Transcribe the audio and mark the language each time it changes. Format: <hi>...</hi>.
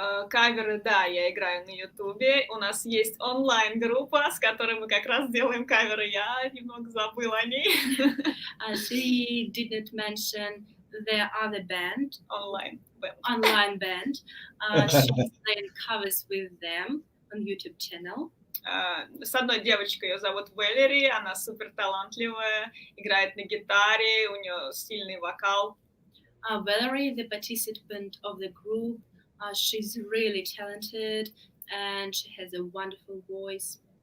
<ru>Каверы, да, я играю на Ютубе. У нас есть онлайн-группа, с которой мы как раз делаем каверы. Я немного забыла о ней.</ru> <en>She did not mention the other band, Online band. She's playing covers with them on YouTube channel.</en> <ru>С одной девочкой, ее зовут Валери, она супер талантливая, играет на гитаре, у нее сильный вокал.</ru> <en>Valerie, the participant of the group, she's really talented and she has a wonderful voice.</en>